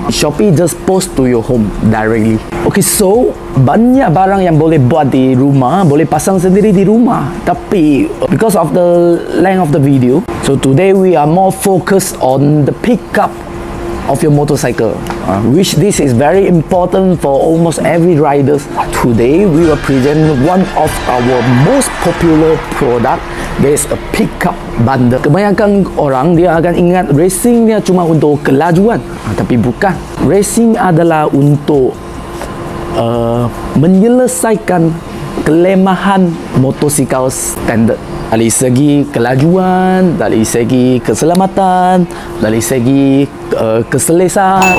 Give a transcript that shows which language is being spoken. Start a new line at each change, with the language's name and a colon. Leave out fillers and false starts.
English: Shopee just post to your home directly.
Malay: Okay, so banyak barang yang boleh buat di rumah, boleh pasang sendiri di rumah.
English: Tapi because of the length of the video, so today we are more focused on the pickup of your motorcycle, which this is very important for almost every riders. Today we will present one of our most popular product. There is a pickup bundle.
Malay: Kebanyakan orang dia akan ingat racing dia cuma untuk kelajuan, tapi bukan. Racing adalah untuk menyelesaikan kelemahan motosikal standard dari segi kelajuan, dari segi keselamatan, dari segi keselesaan.